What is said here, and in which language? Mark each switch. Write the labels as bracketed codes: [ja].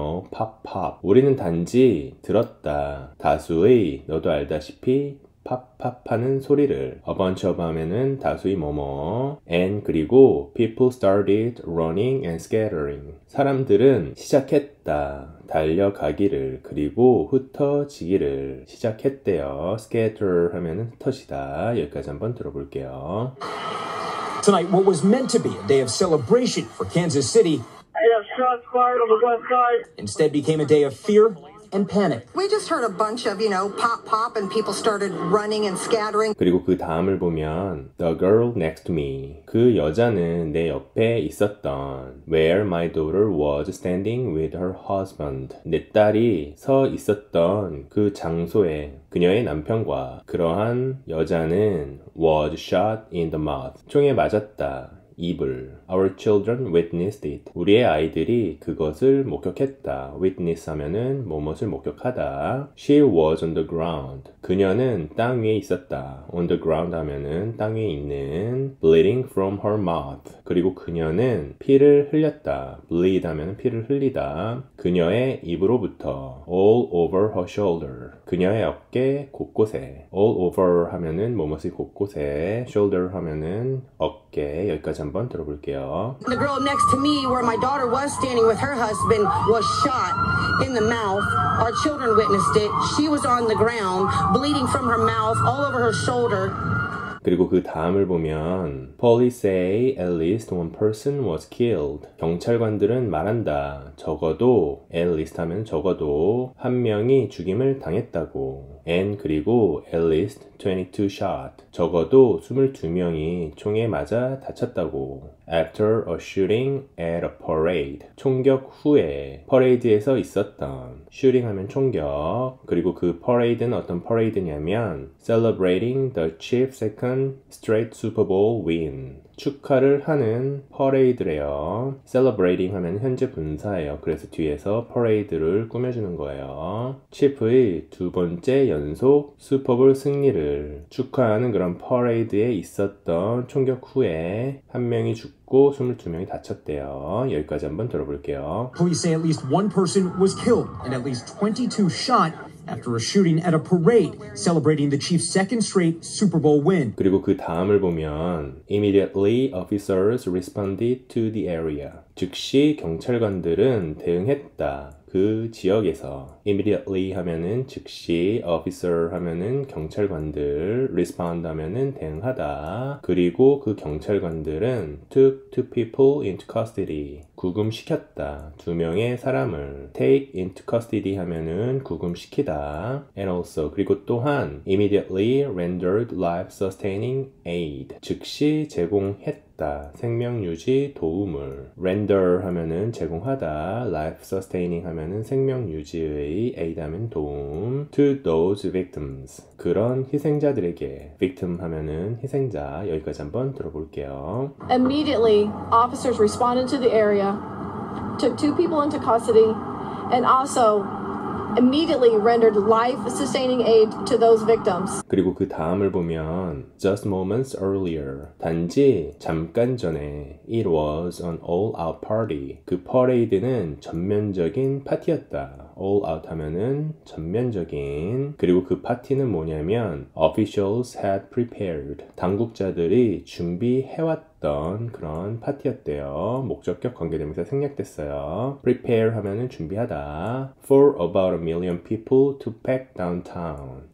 [ko] pop pop 우리는 단지 들었다 다수의 너도 알다시피 팝팝하는 소리를 [en] a bunch of [ko] 하면은 다수의 뭐뭐 and 그리고 [en] people started running and scattering [ko] 사람들은 시작했다 달려가기를 그리고 흩어지기를 시작했대요 scatter 하면은 흩어지다 여기까지 한번 들어볼게요. [en] Tonight, what was meant to be a day of celebration for Kansas City shots fired on the west side. instead became a day of fear and panic. We just heard a bunch of, pop, pop, and people started running and scattering. [ko] 그리고 그 다음을 보면 [en] The girl next to me. [ko] 그 여자는 내 옆에 있었던 [en] Where my daughter was standing with her husband. [ko] 내 딸이 서 있었던 그 장소에 그녀의 남편과 그러한 여자는 [en] was shot in the mouth. [ko] 총에 맞았다. 입을. [en] Our children witnessed it. [ko] 우리의 아이들이 그것을 목격했다. Witness 하면은 뭐뭇을 목격하다. [en] She was on the ground. [ko] 그녀는 땅 위에 있었다. [en] On the ground [ko] 하면은 땅 위에 있는 [en] bleeding from her mouth. [ko] 그리고 그녀는 피를 흘렸다. bleed 하면은 피를 흘리다. 그녀의 입으로부터 [en] all over her shoulder. [ko] 그녀의 어깨 곳곳에 all over 하면은 뭐뭇이 곳곳에 shoulder 하면은 어깨. 여기까지 한번 들어볼게요. [en] The girl next to me, where my daughter was standing with her husband, was shot in the mouth. Our children witnessed it. She was on the ground, bleeding from her mouth, all over her shoulder. [ko] 그리고 그 다음을 보면 [en] Police say at least one person was killed. [ko] 경찰관들은 말한다. 적어도 at least 하면 적어도 한 명이 죽임을 당했다고. [en] And [ko] 그리고 [en] at least 22 shot. [ko] 적어도 22명이 총에 맞아 다쳤다고. [en] After a shooting at a parade. [ko] 총격 후에 퍼레이드에서 있었던. shooting 하면 총격. 그리고 그 parade는 어떤 parade냐면 [en] celebrating the chief's second straight Super Bowl win. [ko] 축하를 하는 퍼레이드래요. celebrating 하면 현재 분사예요. 그래서 뒤에서 퍼레이드를 꾸며주는 거예요. 치프의 두 번째 연속 슈퍼볼 승리를 축하하는 그런 퍼레이드에 있었던 총격 후에 한 명이 죽고 22명이 다쳤대요. 여기까지 한번 들어볼게요. [en] Police say at least one person was killed and at least 22 shot after a shooting at a parade celebrating the Chiefs' second straight Super Bowl win. [ko] 그리고 그 다음을 보면 [en] Immediately officers responded to the area. [ko] 즉시 경찰관들은 대응했다. 그 지역에서 immediately 하면은 즉시, officer 하면은 경찰관들, respond 하면은 대응하다. 그리고 그 경찰관들은 [en] took two people into custody. [ko] 구금시켰다. 두 명의 사람을 [en] take into custody [ko] 하면은 구금시키다. [en] And also [ko] 그리고 또한 [en] immediately rendered life-sustaining aid. [ko] 즉시 제공했다. 생명유지 도움을. render 하면은 제공하다. life-sustaining 하면은 생명유지의 aid 하면 도움. [en] to those victims. [ko] 그런 희생자들에게. victim 하면은 희생자. 여기까지 한번 들어볼게요. [en] Immediately, officers responded to the area, took two people into custody, and also immediately rendered life-sustaining aid to those victims. [ko] 그리고 그 다음을 보면 [en] just moments earlier, [ko] 단지 잠깐 전에 [en] it was an all-out party. [ko] 그 퍼레이드는 전면적인 파티였다. all out 하면은 전면적인. 그리고 그 파티는 뭐냐면 [en] officials had prepared. [ko] 당국자들이 준비해왔던 그런 파티였대요. 목적격 관계대명사 생략됐어요. prepare 하면은 준비하다. [en] For about a million people to pack downtown.